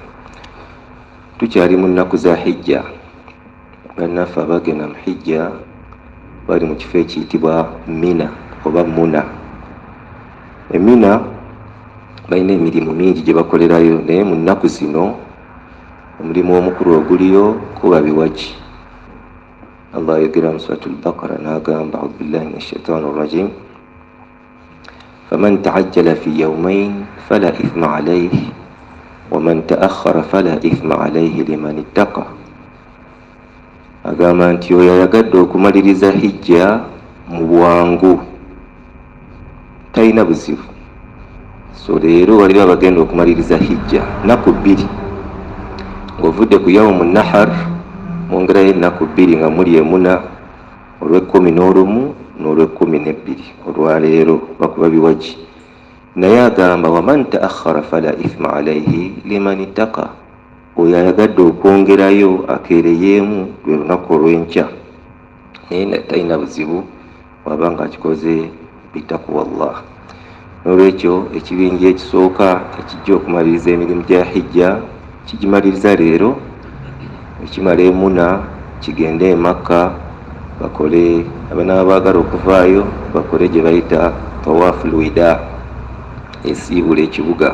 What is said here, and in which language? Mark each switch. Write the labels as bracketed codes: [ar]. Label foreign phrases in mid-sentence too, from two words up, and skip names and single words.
[lg] Tukyali mu nnaku za hijja. Bannaffe abagenda mu hijja bali mu kifo ekiyitibwa Mina oba Muna. Emina balina emirimu mingi gye bakolerayo, naye mu nnaku zino omulimu omukulu oguliyo kuba biwaji. Allah ayogera mu suratul Baqara n'agamba [ar] أعوذ بالله من الشيطان الرجيم فمن تعجل في يومين فلا إثم عليه ومن تأخر فلا إثم عليه لمن اتقى. [lg] Agamba nti oyo ayagadde okumaliriza hijja mu bwangu talina buzibu. So leero waliwo abagenda okumaliriza hijja nnaku bbiri, ng'ovudde ku [ar] يوم النحر [lg] mwongerayo ennaku bbiri nga muli emuna, olw'11 n'olw'12 olwaleero bakuba biwaji. Naye agamba [ar] ومن تأخر فلا إثم عليه لمن اتقى, [lg] oyo ayagadde okwongerayo akeereyeemu lwe lunaku olw'enkya naye talina buzibu waba nga akikoze bitakuwa Allah. N'olwekyo ekibinja ekisooka ekijja okumaliriza emirimu gya hijja kigimaliriza leero, ekimala emuna kigende e Makka bakole, abanaba baagala okuvaayo bakole gye bayita [ar] طواف الوداع, [lg] esiibula ekibuga.